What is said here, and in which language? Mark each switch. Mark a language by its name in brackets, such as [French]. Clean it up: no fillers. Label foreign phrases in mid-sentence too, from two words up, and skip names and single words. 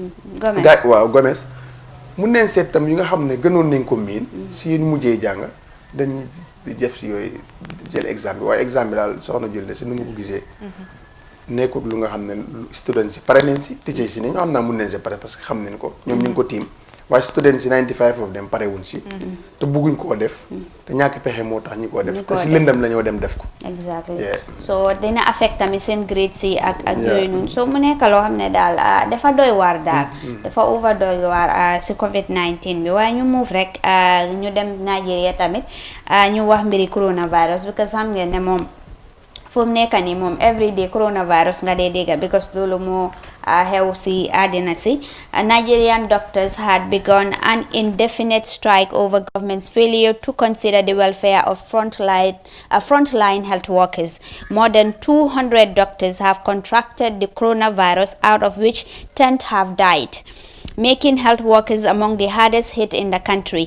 [Wolof] waaw Gomes mun neen seet tam yi nga xam ne gënoon nañ ko miin si mujjee jàng dañ def si yooyu jël exam bi waaye exam bi daal soxna Julde si nu ma ko gisee nekkul lu nga xam ne students si pare nañ si teacher si ne ñoo xam naa mun nañ si pare [French] parce que [Wolof] xam nañ ko ñoom ñu ngi ko tiim waaye students si [English] 95 of them [Wolof] pare wuñ si te bugguñ koo def te ñàkk pexe moo tax ñu koo def te si lëndam la ñoo dem def ko [English] exactly so [Wolof] dina affect tamit seen grade si ak yooyu noonu so mu nekk loo xam ne daal dafa doy waar daal dafa over doy waar si COVID-19 bi waaye ñu move rek ñu dem Nigeria tamit ñu wax mbiri coronavirus because xam ngeen ne moom fu mu nekk nii moom everyday coronavirus nga dee dégga because loolu moo xew si àddina si [English] Nigerian doctors had begun an indefinite strike over government's failure to consider the welfare of frontline health workers. More than 200 doctors have contracted the coronavirus, out of which 10 have died, making health workers among the hardest hit in the country.